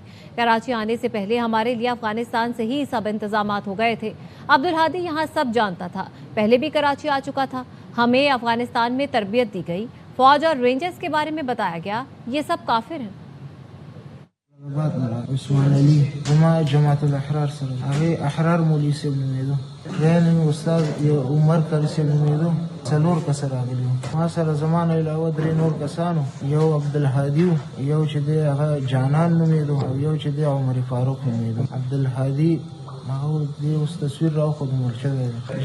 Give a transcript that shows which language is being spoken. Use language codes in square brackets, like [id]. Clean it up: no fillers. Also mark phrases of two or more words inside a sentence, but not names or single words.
[ur] کراچی آنے سے پہلے ہمارے لیے افغانستان سے ہی سب انتظامات ہو گئے تھے۔ عبدالہادی یہاں سب جانتا تھا، پہلے بھی کراچی آ چکا تھا۔ ہمیں افغانستان میں تربیت دی گئی، فوج اور رینجرز کے بارے میں بتایا گیا، یہ سب کافر ہیں۔ [ps] عثمان علی وما جماعت الاحرار سره هغه احرار مولوی صاحب نومېدو، غیر استاد عمر کلی صاحب نومېدو، څلور کس راغلي وو. ما سره زمانه علاوه درې نور کسانو، یو عبدالهادي و، یو چې دی هغه جانان نومېدو او یو چې دی عمر فاروق نومېدو. عبدالهادي هغه دی اوس تصویر راوښود مړ شوی دی.